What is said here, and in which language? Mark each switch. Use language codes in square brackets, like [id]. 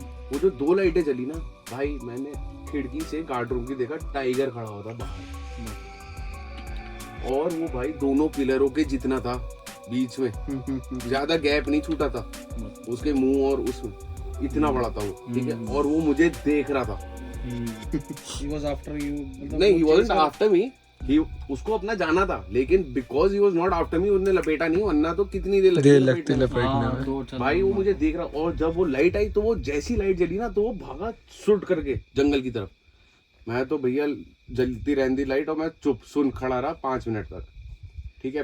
[hi] वो जो 2 लाइटें जली ना भाई, मैंने खिड़की से गार्ड रूम की देखा, टाइगर खड़ा हुआ था बाहर, और वो भाई दोनों पिलरों के जितना था बीच में, ज्यादा गैप नहीं छूटा था उसके मुंह और उसमें, इतना बड़ा था वो, ठीक है। और वो मुझे देख रहा था। [en] He was after you, [hi] मतलब नहीं, [en] he wasn't after me, [hi] उसको अपना जाना था, लेकिन [en] because he was not after me, [hi] उसने लपेटा नहीं, वरना तो कितनी देर लगती लगती लपेटने में। भाई वो मुझे देख रहा। और जब वो लाइट आई तो वो जैसी लाइट जली ना, तो वो भागा सुट करके जंगल की तरफ। मैं तो भैया जलती रहती लाइट, और मैं चुप सुन खड़ा रहा 5 मिनट तक, ठीक है।